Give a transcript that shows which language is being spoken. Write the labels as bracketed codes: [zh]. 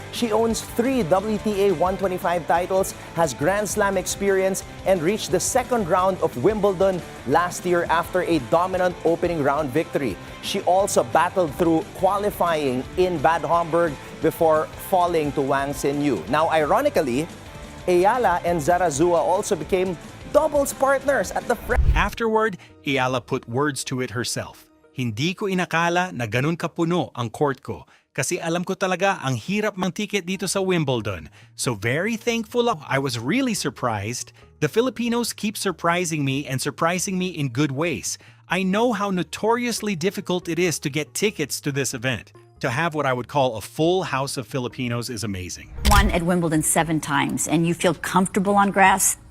[en] She owns 3 WTA 125 titles, has Grand Slam experience, and reached the second round of Wimbledon last year after a dominant opening round victory. She also battled through qualifying in Bad Homburg before falling to Wang Xinyu. Now, ironically, Eala and Zarazua also became doubles partners at the Afterward, Eala put words to it herself. [tl] Hindi ko inakala na ganun kapuno ang court ko kasi alam ko talaga ang hirap mang ticket dito sa Wimbledon. [en] So very thankful [tl] ako. [en] I was really surprised. The Filipinos keep surprising me and surprising me in good ways. I know how notoriously difficult it is to get tickets to this event. To have what I would call a full house of Filipinos is amazing. Won at Wimbledon 7 times, and you feel comfortable on grass.